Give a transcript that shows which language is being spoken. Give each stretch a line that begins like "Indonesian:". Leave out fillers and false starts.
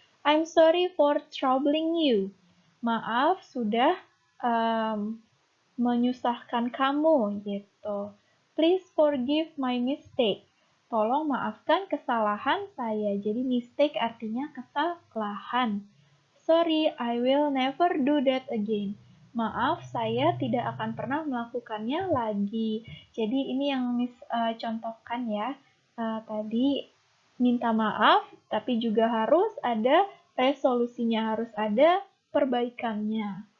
English: I'm sorry for troubling you.
Indonesian: Maaf sudah menyusahkan kamu gitu.
English: Please forgive my mistake.
Indonesian: Tolong maafkan kesalahan saya. Jadi mistake artinya kesalahan.
English: Sorry, I will never do that again.
Indonesian: Maaf, saya tidak akan pernah melakukannya lagi. Jadi ini yang contohkan ya. Tadi minta maaf, tapi juga harus ada resolusinya, harus ada perbaikannya.